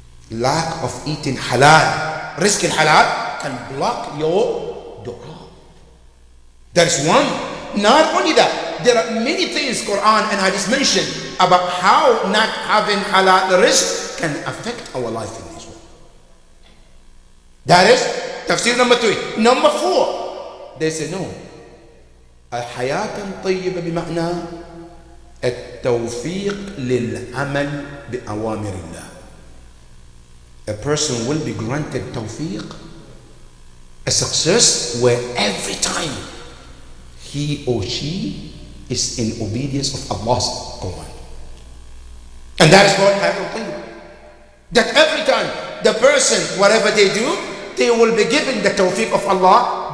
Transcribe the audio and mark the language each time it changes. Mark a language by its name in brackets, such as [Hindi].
[English] Lack of eating halal, rizq halal, can block your dua. That's one. Not only that, there are many things Quran and Hadith mention about how not having halal rizq can affect our life in this world. That is tafsir number three. Number four, they say no. [Arabic] الحياة طيبة بمعنى التوفيق للعمل بأوامر الله. [English] A person will be granted tawfiq, a success where every time he or she is in obedience of Allah's command. And that is called Hayat al-Tayyib. That every time the person, whatever they do, they will be given the tawfiq of Allah.